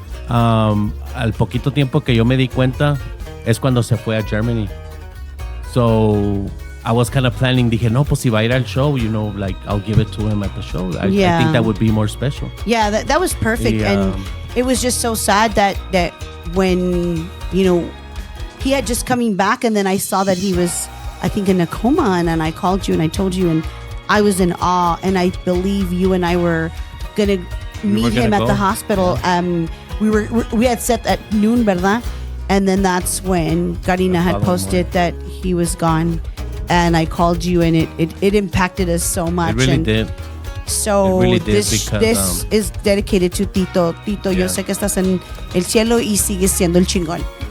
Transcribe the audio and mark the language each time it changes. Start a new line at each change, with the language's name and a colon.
Spanish: Al poquito tiempo que yo me di cuenta es cuando se fue a Germany.
English: So I was kind of planning,
Spanish: dije, no, pues si va a ir al show,
English: like I'll give it to him at the show. I think that would be more special. Yeah, that was perfect. And it was just so sad that when, he had just coming back, and then I saw that he was, I think, in a coma, and I called you and I told you, and I was in awe. And I believe you and I were going to meet him at the hospital. Yeah. We had set at noon, ¿verdad? And then that's when Karina had posted that he was gone. And I called you, and it impacted us so much. It really did. So really did, this is dedicated to Tito.
Spanish: Tito, yo sé que estás en el cielo y sigues siendo el chingón.